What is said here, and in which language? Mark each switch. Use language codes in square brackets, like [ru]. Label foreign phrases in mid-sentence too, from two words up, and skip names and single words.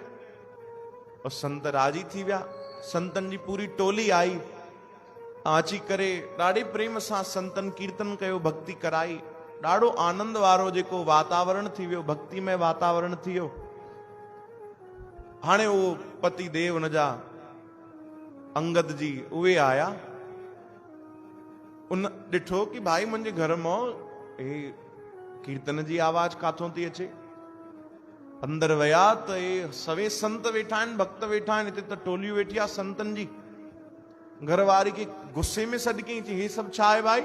[sd] और संत राजी थी विया। संतनि जी पूरी टोली आई, अची करे ॾाढे प्रेम सां संतनि कीर्तन कयो, भक्ति कराई। ॾाढो आनंद वारो जेको वातावरण थी वियो, भक्तिमय वातावरण थी वियो। हाणे वो पति देव उनजा अंगद जी उहे आया। उन ॾिठो कि भाई मुंहिंजे घर मां हे कीर्तन जी आवाज काथों थी अचे। अंदर विया त हे सवे संत वेठा आहिनि, भक्त वेठा आहिनि, हिते त टोलियूं वेठी आहे संतनि जी। घरवारी खे गुस्से में सॾ कई, चई हे सभु छा आहे भाई?